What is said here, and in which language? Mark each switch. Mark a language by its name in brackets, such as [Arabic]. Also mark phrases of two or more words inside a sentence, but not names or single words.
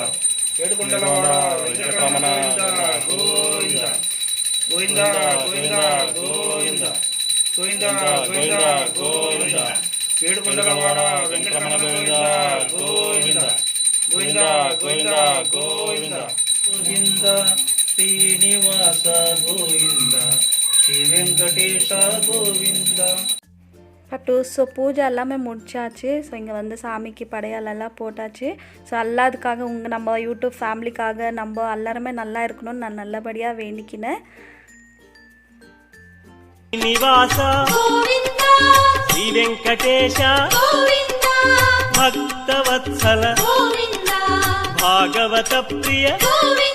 [Telugu] ఏడుకొండలవాడ వెంకటరమణ గోవిందా గోవిందా గోవిందా గోవిందా గోవిందా గోవిందా గోవిందా ఏడుకొండలవాడ వెంకటరమణ గోవిందా గోవిందా గోవిందా గోవిందా గోవిందా శ్రీనివాస గోవిందా ஸ்ரீ வெங்கடேஷ கோவிந்தா. [Tamil] பட்டு ஸோ பூஜை எல்லாமே முடிச்சாச்சு. ஸோ இங்கே வந்து சாமிக்கு படையாலெல்லாம் போட்டாச்சு. ஸோ எல்லாத்துக்காக நம்ம யூடியூப் ஃபேமிலிக்காக நம்ம எல்லாருமே நல்லா இருக்கணும்னு நான் நல்லபடியாக வேண்டிக்கினேன். நிவாசா கோவிந்தா, ஸ்ரீ வெங்கடேஷ கோவிந்தா, பக்தவத்சல கோவிந்தா, பாகவத பிரிய கோவிந்தா.